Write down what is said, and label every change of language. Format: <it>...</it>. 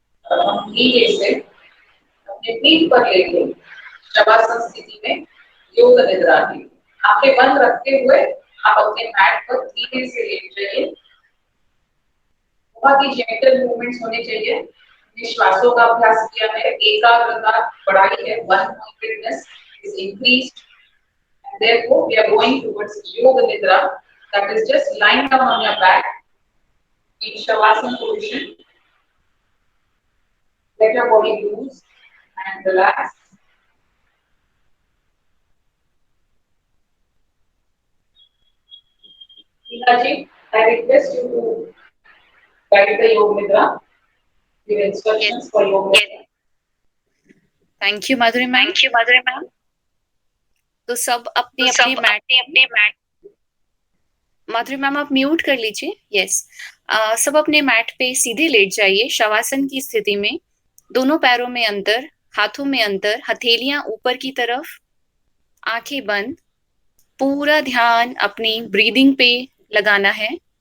<hi>और हम नीचे से अपने पीठ पर लेके शवासन स्थिति में योग निद्रा की आंखें बंद रखते हुए आप अपने मैट पर धीरे से लेट जाइए। बहुत ही जेंटल मूवमेंट्स होने चाहिए। श्वासों का अभ्यास किया है, एकाग्रता बढ़ाई है,</hi> <en>One pointedness is increased and therefore we are going towards yoga nidra, that is just lying down on your back in shavasana position. Let your body loose and relax. Hinaji, I request you to guide the yoga nidra, give instructions for yoga nidra. Thank you Madhuri ma'am.</en> <hi>तो सब अपने अपने mat माधुरी ma'am आप mute कर लीजिए। Yes, सब अपने mat पे सीधे लेट जाइए शवासन की स्थिति में। दोनों पैरों में अंतर, हाथों में अंतर, हथेलियां ऊपर की तरफ, आंखें बंद। पूरा ध्यान अपनी ब्रीदिंग पे लगाना है।</hi>